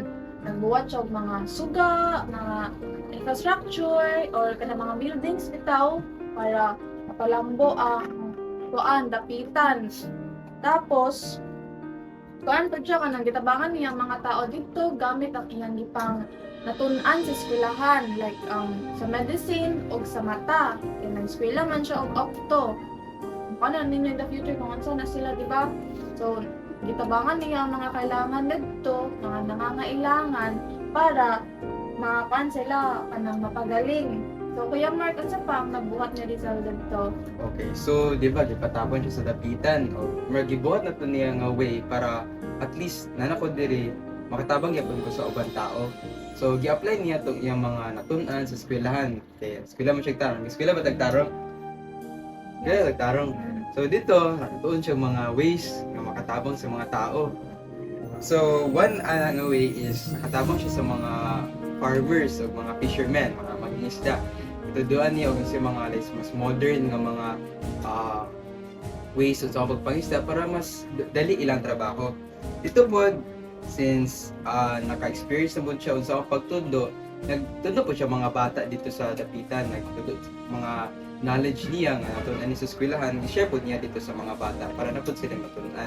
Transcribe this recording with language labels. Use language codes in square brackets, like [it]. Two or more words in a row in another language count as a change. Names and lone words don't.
[ceb] Nagbuhat siya og mga suga, mga infrastructure or kanang mga buildings bitaw para mapalambo ang dapitan. Tapos pud siya kanang gitabangan niya ang mga tao dito gamit ang iyang gipang natun-an sa eskwelahan, like sa medicine o sa mata. Kaya nag-eskwela man siya og opto. Ano ninyo [en] in the future [ceb] kung ano na sila, di ba? So gitabangan niya ang mga kailangan dito, mga nangangailangan para makakuan sila kanang mapagaling. So Kuya Mark, unsa pa ang nabuhat ni Rizal dito? Okay, so di ba gipatapon siya sa dapitan o magibuhat na to niya nga way para at least nanako diri makatabang gyapon ko sa ubang tao. So gi-apply niya tong iyang mga natun-an sa eskwelahan. Kaya eskwela man siya tarong. Eskwela ba tagtarong? Kaya tagtarong. So dito natuon siya mga ways nga makatabang sa mga tao. [en] So one [ceb] nga way is nakatabang siya sa mga farmers o mga fishermen, mga mangingisda. Ituduan niya og sa mga mas modern nga mga ways sa pagpangisda para mas dali ilang trabaho. Dito po, since naka-experience na po siya sa pagtundo, nagtundo po siya mga bata dito sa dapitan, nagtundo mga knowledge niya nga natunan niya sa eskwelahan, i-share po niya dito sa mga bata para na po sila matunan.